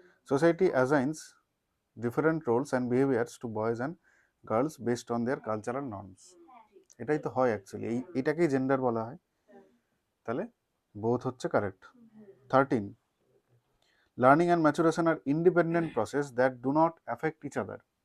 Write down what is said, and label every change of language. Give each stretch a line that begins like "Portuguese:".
English: Society assigns different roles and behaviors to boys and girls based on their cultural norms.
Bangla: এটাই তো হয় actually, এটাকেই gender বলা হয়। তাহলে বোথ হচ্ছে correct. 13.
English: Learning and maturation are independent process that do not affect each other.